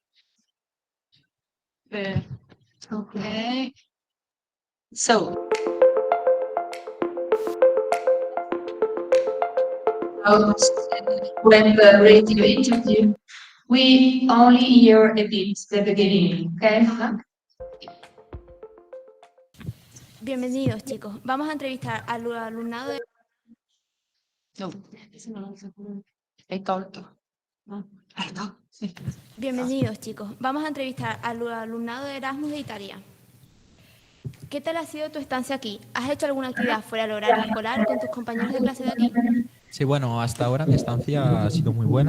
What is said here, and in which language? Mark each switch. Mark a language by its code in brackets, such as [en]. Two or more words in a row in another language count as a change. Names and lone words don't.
[en] Okay. So. When the radio interview, we only hear a bit the beginning, okay? [es] Bienvenidos, chicos. Vamos a entrevistar al alumnado de... [it] No, hai tolto. No. [es] Bienvenidos, chicos. Vamos a entrevistar al alumnado de Erasmus de Italia. ¿Qué tal ha sido tu estancia aquí? ¿Has hecho alguna actividad fuera del horario escolar con tus compañeros de clase de aquí? Sí, bueno, hasta ahora mi estancia ha sido muy buena.